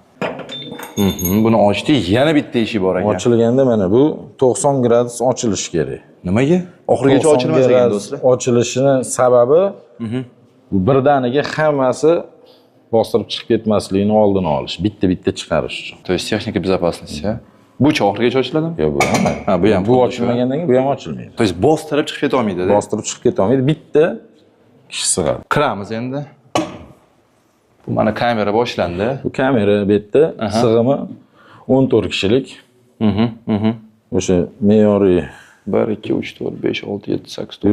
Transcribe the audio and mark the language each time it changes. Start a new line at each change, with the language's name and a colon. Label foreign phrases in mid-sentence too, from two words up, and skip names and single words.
Uzbek: Buni ochdik, yana bitta eshik bor ekan. Ochilganda mana bu 90 gradus ochilishi kerak. Nimaga? Oxirigacha ochilmas ekan do'stlar. Ochilishini sababi bu birdaniga hammasi bostirib chiqib ketmasligini oldini olish, bitta chiqarish uchun.
Russian: То есть texnika безопасности,
Uzbek: ha? Bu-chi oxirigacha ochiladimi? Yo'q, bu ham. Ha, bu ham. Bu ochilmagandan keyin bu ham ochilmaydi.
Russian: То есть
Uzbek: bostirib chiqib keta olmaydi-da. Bostirib chiqib keta olmaydi, bitta kishi sig'adi. Kiramiz endi. Bu mana kamera boshlandi. Bu kamera bu yerda sig'imi 14 kishilik. O'sha me'yoriy 1 2 3 4 5 6 7 8 9